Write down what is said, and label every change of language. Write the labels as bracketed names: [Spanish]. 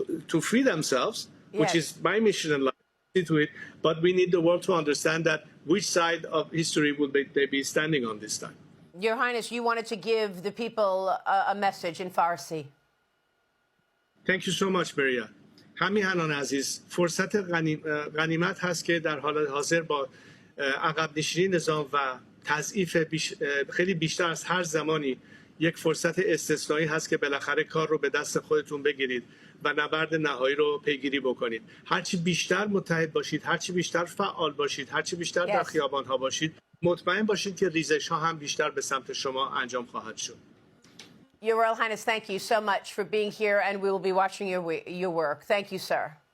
[English] To free themselves, which is my mission in life, to it, but we need the world to understand that which side of history would they be standing on this time. Your Highness, you wanted to give the people a message in Farsi. Thank you so much, Maria. [Persian] همیهنان عزیز، فرصت غنیمت هست که در حال حاضر با عقب نشینی نظام و تضعیف خیلی بیشتر از هر زمانی یک فرصت استثنایی هست که بالاخره کار رو به دست خودتون بگیرید و نبرد نهایی رو پیگیری بکنید. هرچی بیشتر متحد باشید، هرچی بیشتر فعال باشید، هرچی بیشتر در خیابان‌ها باشید، مطمئن باشید که ریزش‌ها هم بیشتر به سمت شما انجام خواهد شد. [English] Your Royal Highness, thank you so much for being here, and we will be watching your work. Thank you, sir.